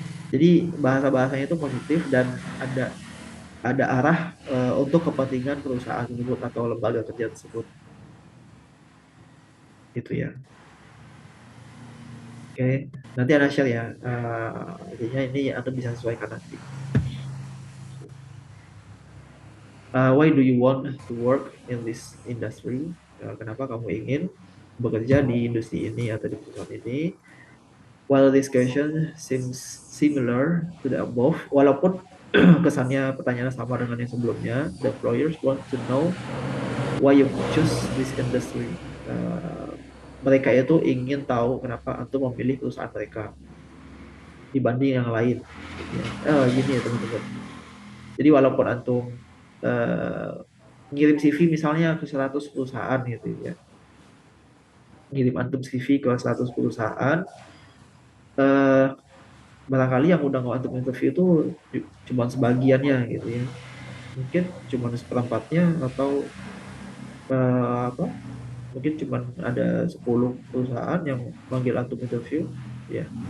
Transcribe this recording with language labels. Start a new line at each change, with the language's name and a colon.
Indonesian: Jadi bahasa-bahasanya itu positif dan ada arah untuk kepentingan perusahaan tersebut atau lembaga kerja tersebut. Itu ya. Oke, nanti Anda share ya. Intinya ini Anda bisa sesuaikan nanti.
English: Why do you want to work in this industry?
Indonesian: Kenapa kamu ingin bekerja di industri ini atau di perusahaan ini?
English: While this question seems similar to the above,
Indonesian: walaupun kesannya pertanyaan sama dengan yang sebelumnya.
English: The employers want to know why you choose this industry.
Indonesian: Uh, Mereka itu ingin tahu kenapa antum memilih perusahaan mereka dibanding yang lain. Gitu ya. Gini ya teman-teman. Jadi walaupun antum uh, ngirim CV misalnya ke 100 perusahaan gitu ya, ngirim antum CV ke 100 perusahaan, uh, barangkali yang udah nggak antum interview itu cuma sebagiannya gitu ya, mungkin cuma seperempatnya atau apa, mungkin cuma ada 10 perusahaan yang manggil antum interview ya.